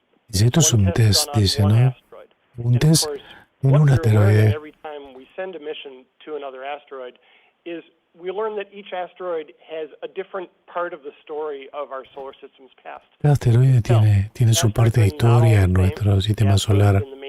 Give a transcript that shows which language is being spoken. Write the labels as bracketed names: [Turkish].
[Spanish] Dice, esto es un test, dice, ¿no? Un test en un asteroide. [English] Every time we send a mission to another asteroid, is we learn that each asteroid has a different part of the story of our solar system's past. [Spanish] Cada asteroide tiene su parte de historia en nuestro sistema solar.